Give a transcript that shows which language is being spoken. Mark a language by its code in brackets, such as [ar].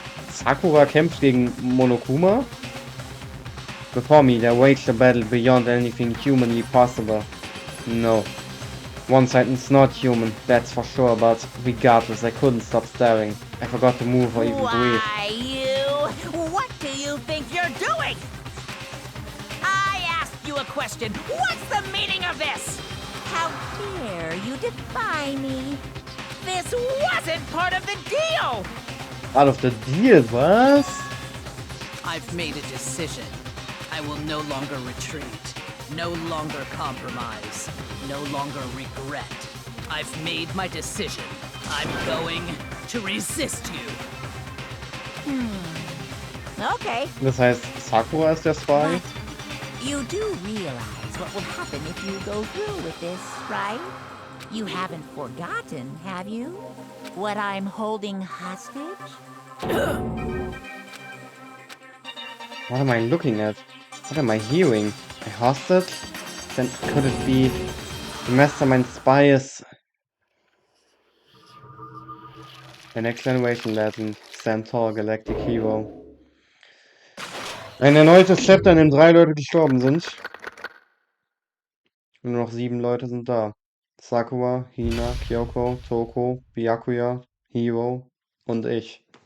[de] Sakura kämpft gegen Monokuma? [en] Before me, there waged a battle beyond anything humanly possible. No. One sentence not human, that's for sure, but regardless, I couldn't stop staring. I forgot to move or even breathe. Why, you? What do you think you're doing? I asked you a question. What's the meaning of this? How dare you defy me? This wasn't part of the deal! Out of the deal, [de] was? [en] I've made a decision. I will no longer retreat, no longer compromise, no longer regret. I've made my decision. I'm going to resist you. Okay. [de] Das heißt, Sakura ist der Spy? [en] You do realize what will happen if you go through with this, right? You haven't forgotten, have you? What I'm holding hostage? What am I looking at? What am I hearing? A hostage? Then could it be the mastermind spy is the next generation legend, Centaur Galactic Hero. [de] Ein erneutes Chapter, in dem 3 Leute gestorben sind. Und nur noch 7 Leute sind da. Sakura, Hina, Kyoko, Toko, Byakuya, Hiro und ich.